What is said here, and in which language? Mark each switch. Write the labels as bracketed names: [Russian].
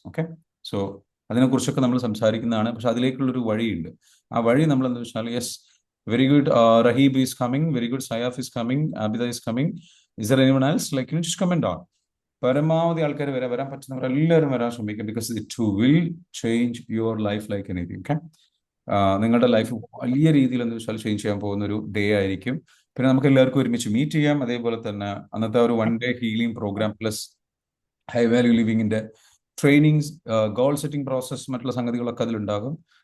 [Malayalam] Okay, so അതിനെക്കുറിച്ചൊക്കെ നമ്മൾ സംസാരിക്കുന്നതാണ്. പക്ഷെ അതിലേക്കുള്ളൊരു വഴിയുണ്ട്. ആ വഴി നമ്മൾ എന്താ വെച്ചാൽ, [English] Yes, very good, Rahib is coming, very good, Sayaf is coming, Abida is coming. Is there anyone else? Just comment on. [Malayalam] പരമാവധി ആൾക്കാർ വരാൻ പറ്റുന്നവർ എല്ലാവരും വരാൻ ശ്രമിക്കും. [English] Because it will change your life like anything. [Malayalam] Okay, നിങ്ങളുടെ ലൈഫ് വലിയ രീതിയിൽ എന്താ വെച്ചാൽ ചേഞ്ച് ചെയ്യാൻ പോകുന്ന ഒരു ഡേ ആയിരിക്കും. പിന്നെ നമുക്ക് എല്ലാവർക്കും ഒരുമിച്ച് മീറ്റ് ചെയ്യാം. അതേപോലെ തന്നെ അന്നത്തെ ഒരു one day healing programme plus high value ലിവിങ്ങിന്റെ trainings, goal setting process, മറ്റുള്ള സംഗതികളൊക്കെ അതിലുണ്ടാകും.